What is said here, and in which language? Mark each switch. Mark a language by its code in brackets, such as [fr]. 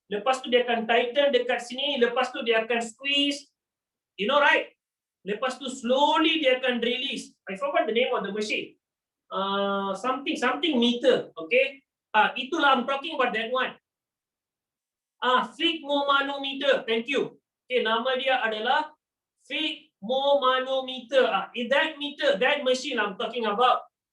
[ms] Lepas tu dia akan tighten dekat sini. Lepas tu dia akan squeeze. [en] You know right? [ms] Lepas tu slowly dia akan release. [en] I forgot the name of the machine. Something meter. Okay? [ms] Itulah [en] I'm talking about that one. Phygmomanometer. Thank you. [ms] Okay, nama dia adalah phygmomanometer. [en] That meter, that machine I'm talking about.